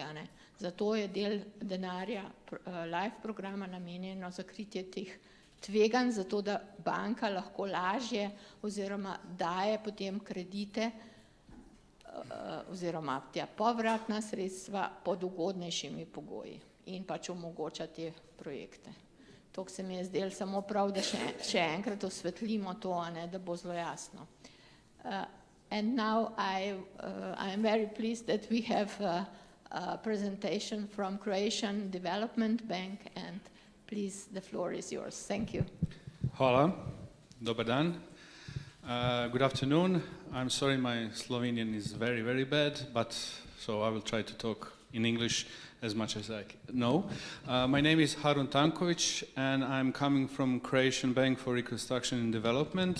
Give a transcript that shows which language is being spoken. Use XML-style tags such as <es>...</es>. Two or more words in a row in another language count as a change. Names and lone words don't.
<sl>Zato je del denarja LIFE programa namenjeno za kritje teh tveganj, zato da banka lahko lažje oziroma daje potem kredite oziroma tja povratna sredstva pod ugodnejšimi pogoji in pač omogoča te projekte. To se mi je zdelo samo prav, da še enkrat osvetlimo to, da bo zelo jasno.</sl> <en>And now I am very pleased that we have a presentation from Croatian Development Bank, and please, the floor is yours. Thank you.</en> <hr>Hvala. Dobar dan.</hr> <en>Good afternoon. I'm sorry my Slovenian is very, very bad, but so I will try to talk in English as much as I know. My name is Harun Tanković, and I'm coming from Croatian Bank for Reconstruction and Development.</en>